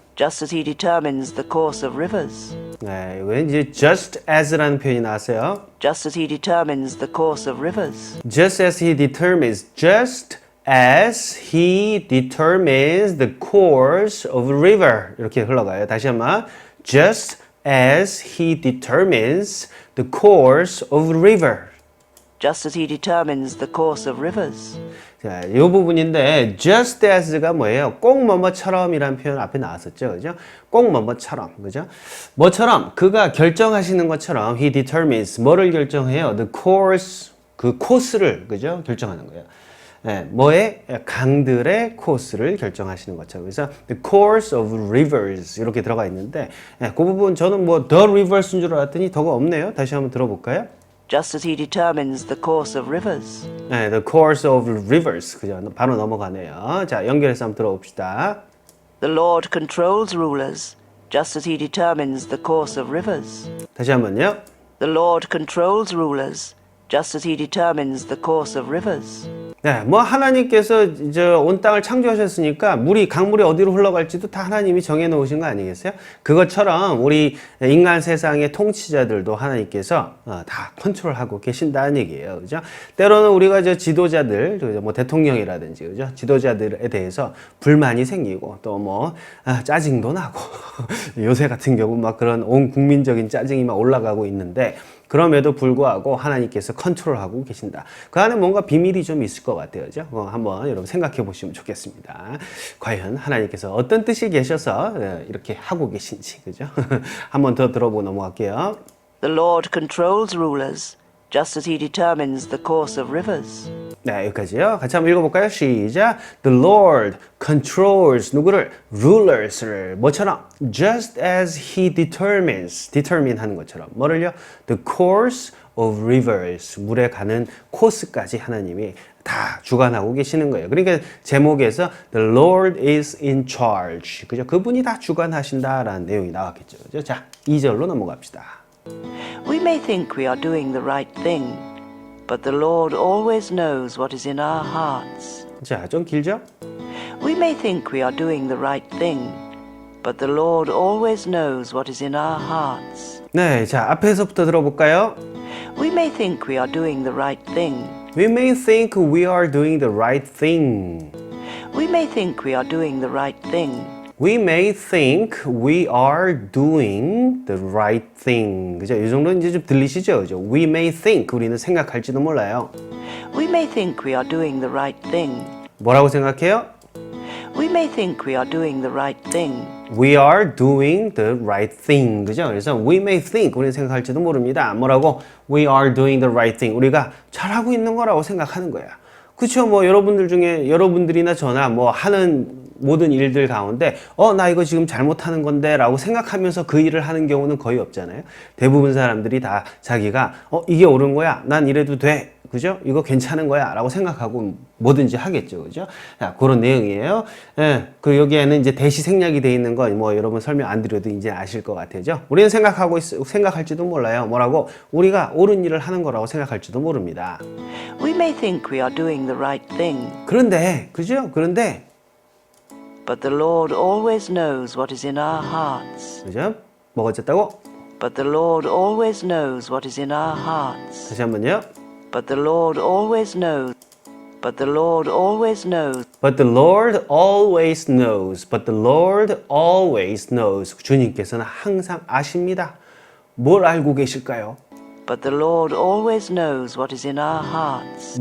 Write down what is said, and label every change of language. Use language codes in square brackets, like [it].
[en] Just as he determines the course of rivers. [ko] 네, 왠지 [en] just as [ko] 라는 표현이 나왔어요. [en] Just as he determines the course of rivers. Just as he determines, just as he determines the course of a river. [ko] 이렇게 흘러가요. 다시 한번. [en] Just as he determines the course of a river. Just as he determines the course of rivers. [ko] 자, 이 부분인데 [en] just as [ko] 가 뭐예요? 꼭 뭐뭐처럼이라는 표현 앞에 나왔었죠. 그죠? 꼭 뭐뭐처럼. 그죠? 뭐처럼 그가 결정하시는 것처럼 [en] he determines [ko] 뭐를 결정해요? [en] The course [ko] 그 코스를 그죠? 결정하는 거예요. 네, 뭐의 강들의 코스를 결정하시는 것처럼. 그래서 [en] the course of rivers [ko] 이렇게 들어가 있는데 네, 그 부분 저는 뭐 [en] the rivers [ko] 인 줄 알았더니 더가 없네요. 다시 한번 들어볼까요? [en] Just as he determines the course of rivers. [ko] 네, [en] the course of rivers. [ko] 그죠? 바로 넘어가네요. 자, 연결해서 한번 들어봅시다. [en] The Lord controls rulers, just as he determines the course of rivers. [ko] 다시 한번요. The Lord controls rulers, just as he determines the course of rivers. 네, 뭐 하나님께서 이제 온 땅을 창조하셨으니까 강물이 어디로 흘러갈지도 다 하나님이 정해 놓으신 거 아니겠어요? 그것처럼 우리 인간 세상의 통치자들도 하나님께서 다 컨트롤하고 계신다는 얘기예요. 그죠? 때로는 우리가 지도자들, 뭐 대통령이라든지, 그죠? 지도자들에 대해서 불만이 생기고 또 뭐 짜증도 나고 요새 같은 경우 막 그런 온 국민적인 짜증이 막 올라가고 있는데 그럼에도 불구하고 하나님께서 컨트롤하고 계신다. 그 안에 뭔가 비밀이 좀 있을 것 같아요. 그죠? 한번 여러분 생각해 보시면 좋겠습니다. 과연 하나님께서 어떤 뜻이 계셔서 이렇게 하고 계신지. 그죠? 한번 더 들어보고 넘어갈게요. [en] The Lord controls rulers, just as he determines the course of rivers. [ko] 네, 여기까지요. 같이 한번 읽어볼까요? 시작. [en] The Lord controls [ko] 누구를? rulers를 뭐처럼? [en] Just as he determines, determine [ko] 하는 것처럼 뭐를요? [en] The course of rivers, [ko] 물에 가는 코스까지 하나님이 다 주관하고 계시는 거예요. 그러니까 제목에서 [en] The Lord is in charge, [ko] 그죠? 그분이 다 주관하신다라는 내용이 나왔겠죠. 그죠? 자, 2절로 넘어갑시다. [en] We may think we are doing the right thing, but the Lord always knows what is in our hearts. [ko] 자, 좀 길죠? [en] We may think we are doing the right thing, but the Lord always knows what is in our hearts. [ko] 네, 자, 앞에서부터 들어볼까요? [en] We may think we are doing the right thing. We may think we are doing the right thing. We may think we are doing the right thing, We may think we are doing the right thing. [ko] 그죠? 이 정도는 이제 좀 들리시죠? 그죠? [en] We may think, [ko] 우리는 생각할지도 몰라요. [en] We may think we are doing the right thing. [ko] 뭐라고 생각해요? [en] We may think we are doing the right thing. We are doing the right thing. [ko] 그죠? 그래서 [en] we may think, [ko] 우리는 생각할지도 모릅니다. 뭐라고? [en] We are doing the right thing. [ko] 우리가 잘하고 있는 거라고 생각하는 거야. 그렇죠? 뭐 여러분들 중에 여러분들이나 저나 뭐 하는 모든 일들 가운데 나 이거 지금 잘못하는 건데 라고 생각하면서 그 일을 하는 경우는 거의 없잖아요. 대부분 사람들이 다 자기가 이게 옳은 거야. 난 이래도 돼. 그죠? 이거 괜찮은 거야 라고 생각하고 뭐든지 하겠죠. 그죠? 자, 그런 내용이에요. 예, 그 여기에는 이제 대시 생략이 돼 있는 건 뭐 여러분 설명 안 드려도 이제 아실 것 같아요. 우리는 생각할지도 몰라요. 뭐라고? 우리가 옳은 일을 하는 거라고 생각할지도 모릅니다. [en] We may think we are doing the right thing. [ko] 그런데, 그죠? 그런데, [en] But the Lord always knows what is in our hearts. [ko] 그죠? 뭐가 어쨌다고? [en] But the Lord always knows what is in our hearts. [ko] 다시 한번요. [en] But the Lord always knows. But the Lord always knows. But the Lord always knows. But the Lord always knows. [ko] 주님께서는 항상 아십니다. 뭘 알고 계실까요? [en] But the Lord always knows what is in our hearts.